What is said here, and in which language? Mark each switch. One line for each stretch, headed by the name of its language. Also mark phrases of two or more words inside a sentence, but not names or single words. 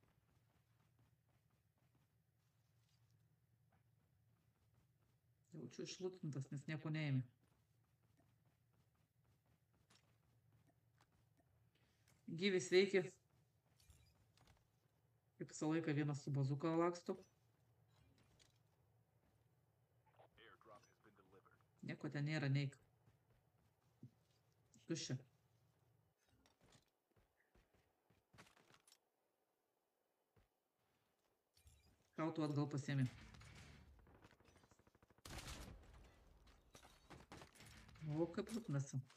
Lithuanian: Jaučiu išlutintas, nes nieko neėmė. Gyvi sveiki. Kaip visą laiką vienas su bazuka laksto.
English: Airdrop has been delivered.
Lithuanian: Nieko ten nėra, neik. Tuščia. Šautų atgal pasiėmė. O, kaip rūpinasi.